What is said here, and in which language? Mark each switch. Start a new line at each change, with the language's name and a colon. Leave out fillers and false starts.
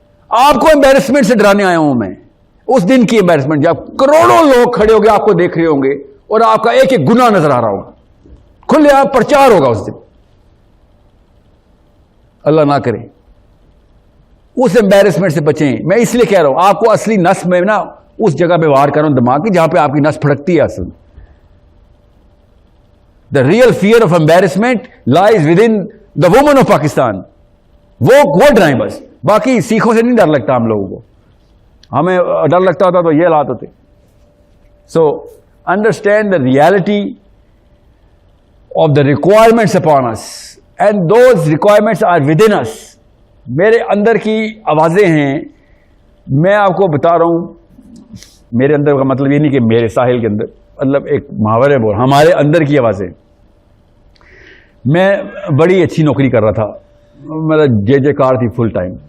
Urdu: آپ کو امبیرسمنٹ سے ڈرانے آیا ہوں میں، اس دن کی امبیرسمنٹ جب کروڑوں لوگ کھڑے ہو گئے آپ کو دیکھ رہے ہوں گے اور آپ کا ایک ایک گناہ نظر آ رہا ہوگا، کھلے آپ پرچار ہوگا اس دن. اللہ نہ کرے اس امبیرسمنٹ سے بچیں. میں اس لیے کہہ رہا ہوں آپ کو اصلی نس میں نا اس جگہ پہ وار کر رہا ہوں دماغ کی جہاں پہ آپ کی نس پھڑکتی ہے. اصل
English: The real fear of embarrassment lies within the women of Pakistan.
Urdu: وہ ڈرائیں بس، باقی سیکھوں سے نہیں ڈر لگتا ہم لوگوں کو. ہمیں ڈر لگتا ہوتا تو یہ حالات ہوتے.
English: So understand the reality of the requirements upon us and those requirements are within us.
Urdu: میرے اندر کی آوازیں ہیں، میں آپ کو بتا رہا ہوں. میرے اندر کا مطلب یہ نہیں کہ میرے ساحل کے اندر، مطلب ایک محاورے بول ہمارے اندر کی آوازیں. میں بڑی اچھی نوکری کر رہا تھا، مطلب جے کار تھی فل ٹائم.